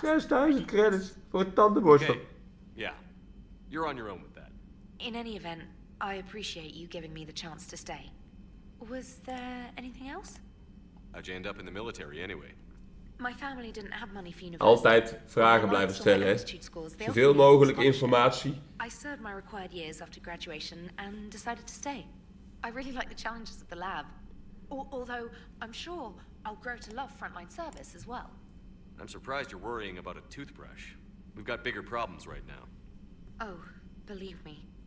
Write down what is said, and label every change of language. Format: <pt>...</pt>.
<nl>6,000 credits voor een tandenborstel.</nl> <en>Okay. Yeah. You're on your own with that. In any event, I appreciate you giving me the chance to stay. Was there anything else? How'd you end up in the military anyway? My family didn't have money for university.</en> <nl>Altijd vragen blijven stellen, hè. Zoveel mogelijk informatie.</nl> <en>I served my required years after graduation and decided to stay. I really like the challenges of the lab. Although, I'm sure I'll grow to love frontline service as well. I'm surprised you're worrying about a toothbrush. We've got bigger problems right now. Oh, believe me.</en>